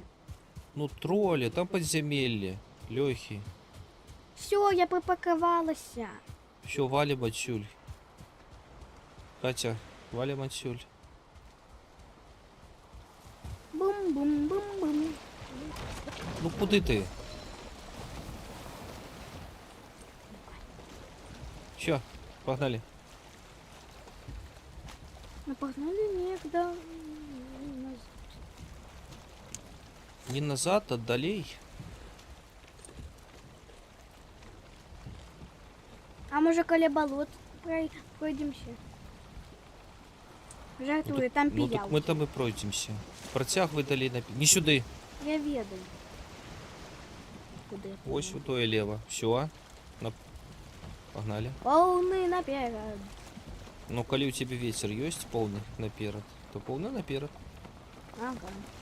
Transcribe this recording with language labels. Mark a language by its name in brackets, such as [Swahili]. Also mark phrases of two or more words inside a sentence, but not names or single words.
[Russian] Ну, тролли, там подземелье. Лёхи. Всё, я припаркавалася. Все, валим отсюль. Катя, валим отсюль. Бум-бум-бум-бум. Ну, куды ты? Все, погнали. Ну, погнали некуда. Не назад, а далей. А може каля болот пройдемся? [Belarusian] Жартую, там Ну, піял. [Russian] так мы там и пройдемся. Протягивай далей на... Не сюды. [Belarusian] Я ведаю. [Ukrainian] Куди? [Russian] Ось у то и лево. Все. Погнали. Полный наперед. Ну, коли у тебя ветер есть полный наперед, то полный наперед. Ага.